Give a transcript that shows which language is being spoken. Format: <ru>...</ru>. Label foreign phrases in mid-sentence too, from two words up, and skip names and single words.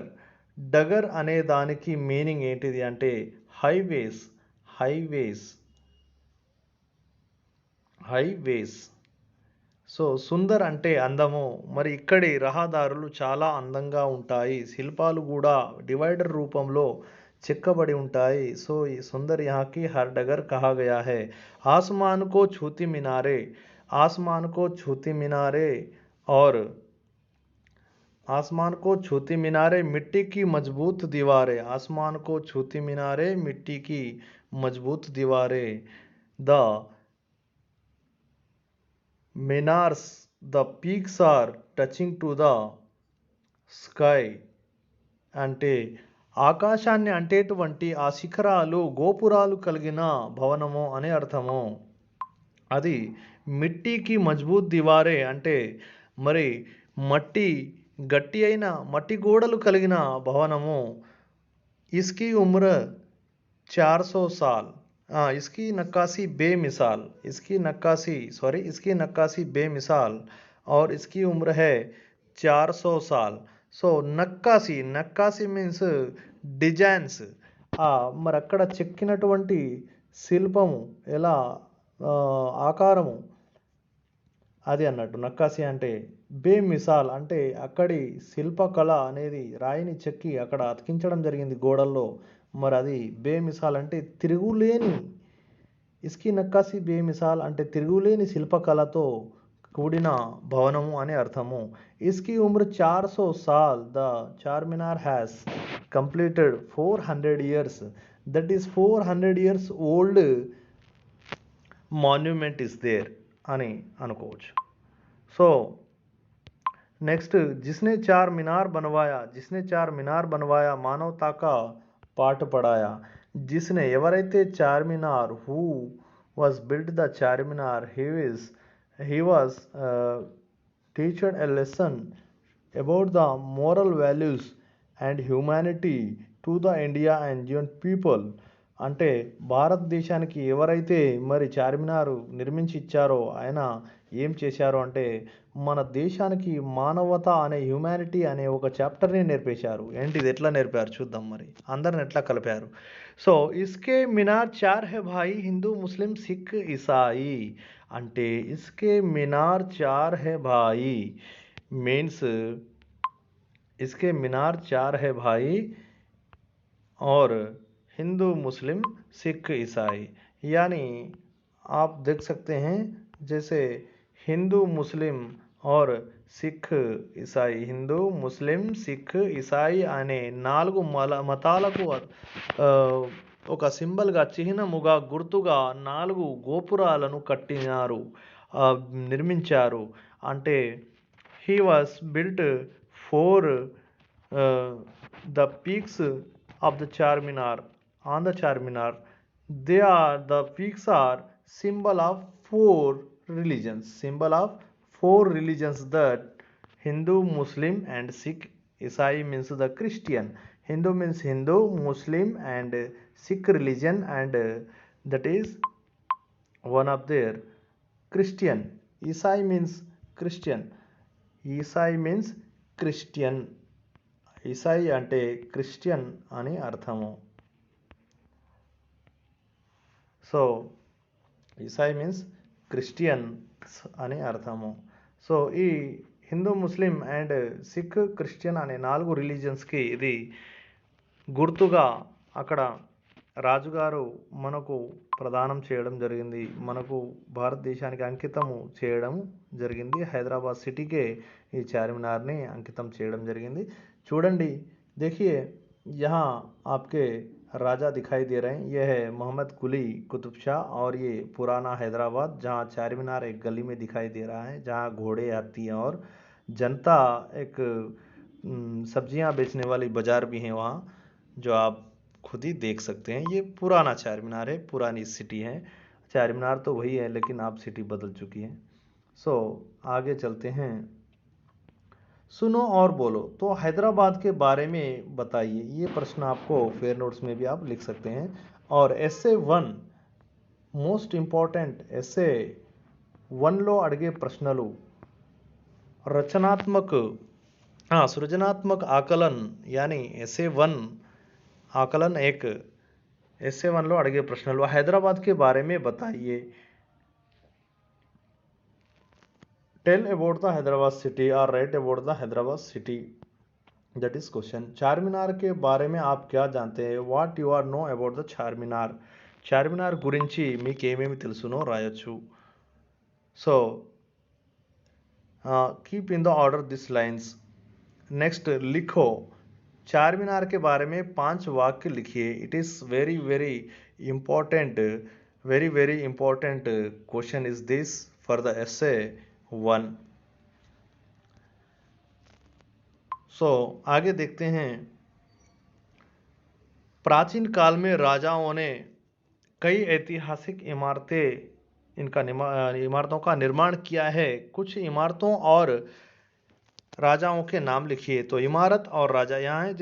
<te>డగర్ అనే దానికి మీనింగ్ ఏంటిది అంటే హైవేస్, హైవేస్, హైవేస్. సో సుందర్ అంటే అందము. మరి ఇక్కడి రహదారులు చాలా అందంగా ఉంటాయి. శిల్పాలు కూడా డివైడర్ రూపంలో చెక్కబడి ఉంటాయి.</te> <hi>సో ఈ सुंदर यहाँ की हर डगर कहा गया है। आसमान को छूती मीनारें, आसमान को छूती मीनारें और आसमान को छूती मीनारे मिट्टी की मजबूत दीवारें। आसमान को छूती मीनारे मिट्टी की मजबूत दीवारें.</hi> <en>द minars, the peaks are touching to the sky.</en> <te>అంటే ఆకాశాన్ని అంటేటువంటి ఆ శిఖరాలు, గోపురాలు కలిగిన భవనము అనే అర్థము. అది</te> <hi>मिट्टी की मजबूत दीवारें</hi> <te>అంటే మరి మట్టి, గట్టి అయిన మట్టి గోడలు కలిగిన భవనము.</te> <hi>इसकी उम्र 400 साल, इसकी नक्काशी बेमिसाल, इसकी नक्काशी बेमिसाल और इसकी उम्र है 400 साल.</hi> <en>So nakkasi, nakkasi means designs.</en> <te>మరి అక్కడ చెక్కినటువంటి శిల్పము ఎలా, ఆకారము అది అన్నట్టు నక్కాసి అంటే. బేమిసాల్ అంటే అక్కడి శిల్పకళ అనేది రాయిని చెక్కి అక్కడ అతికించడం జరిగింది గోడల్లో. మరి అది బేమిసాల్ అంటే తిరుగులేని.</te> <hi>इसकी नक्काशी बेमिसाल</hi> <te>అంటే తిరుగులేని శిల్పకళతో కూడిన భవనము అని అర్థము.</te> <hi>इसकी उम्र 400 साल.</hi> <en>The Charminar has completed 400 years. That is 400 years old monument is there</en> <te>అని అనుకోవచ్చు.</te> <en>So next,</en> <hi>जिसने चार मीनार बनवाया, जिसने चार मीनार बनवाया मानवता का पाठ पढ़ाया.</hi> <te>జిస్నే ఎవరైతే చార్మినార్,</te> <en>who was built the Charminar, he was teached a lesson about the moral values and humanity to the India and Indian people.</en> <te>అంటే భారతదేశానికి ఎవరైతే మరి చార్మినార్ నిర్మించి ఇచ్చారో ఆయన ఏం చేశారో అంటే మన దేశానికి మానవత అనే, హ్యూమానిటీ అనే ఒక చాప్టర్ని నేర్పేశారు. ఏంటిది, ఎట్లా నేర్పారు చూద్దాం. మరి అందరిని ఎట్లా కలిపారు. సో</te> <hi>इसके मीनार चार है भाई, हिंदू मुस्लिम सिख ईसाई. అంటే इसके मीनार चार है भाई మీన్స్ इसके मीनार 4 है भाई और हिंदू मुस्लिम सिख ईसाई. यानी आप देख सकते हैं जैसे हिंदू मुस्लिम और सिख ईसाई, हिंदू मुस्लिम सिख ईसाई</hi> <te>అనే 4 మతాలకు ఒక సింబల్గా, చిహ్నముగా, గుర్తుగా 4 గోపురాలను కట్టినారు, నిర్మించారు.</te> <en>అంటే he was built for the peaks of the Charminar, on the Charminar. The peaks are symbol of 4 religions, symbol of 4 religions, that Hindu, Muslim and Sikh. Isai means the Christian. Hindu means Hindu, Muslim and Sikh religion, and that is one of their Christian. Isai means Christian. Isai means Christian.</en> <te>ఈసాయి అంటే క్రిస్టియన్ అని అర్థము. సో ఈసాయి</te> <en>means Christians</en> <te>అని అర్థము. సో ఈ హిందూ, ముస్లిం అండ్ సిక్, క్రిస్టియన్ అనే 4 రిలీజియన్స్కి ఇది గుర్తుగా అక్కడ రాజుగారు మనకు ప్రదానం చేయడం జరిగింది, మనకు భారతదేశానికి అంకితము చేయడం జరిగింది. హైదరాబాద్ సిటీకే ఈ చార్మినార్ని అంకితం చేయడం జరిగింది. చూడండి,</te> <hi>देखिए यहाँ आपके राजा दिखाई दे रहे हैं. यह है मोहम्मद कुली कुतुब शाह और ये पुराना हैदराबाद, जहाँ चार मीनार एक गली में दिखाई दे रहा है, जहाँ घोड़े, हाथी और जनता, एक सब्जियां बेचने वाली बाजार भी है वहाँ, जो आप खुद ही देख सकते हैं. ये पुराना चार मीनार है, पुरानी सिटी है. चार मीनार तो वही है, लेकिन आप सिटी बदल चुकी है. सो आगे चलते हैं. सुनो और बोलो. तो हैदराबाद के बारे में बताइए. ये प्रश्न आपको</hi> <en>fair notes</en> <hi>में भी आप लिख सकते हैं. और</hi> <en>essay 1 most important</en> <te>essay 1లో అడిగే ప్రశ్నలు</te> <hi>सृजनात्मक आकलन यानी essay 1 आकलन 1,</hi> <te>essay 1లో అడిగే ప్రశ్నలు</te> <hi>हैदराबाद के बारे में बताइए.</hi> <en>Tell about the Hyderabad city or write about the Hyderabad city. That is question.</en> <hi>चार मीनार के बारे में आप क्या जानते हैं?</hi> <en>What you are know about the చార్మినార్.</en> <te>చార్మినార్ గురించి మీకు ఏమేమి తెలుసునో రాయొచ్చు.</te> <en>So keep in the order this lines.</en> <hi>नेक्स्ट, लिखो. चार मीनार के बारे में 5 वाक्य लिखिए.</hi> <en>It is very very important question is this for the essay 1.</en> <hi>सो आगे देखते हैं. प्राचीन काल में राजाओं ने कई ऐतिहासिक इमारतों का निर्माण किया है. कुछ इमारतों और राजाओं के नाम लिखिए. तो इमारत और राजा यहाँ है.</hi>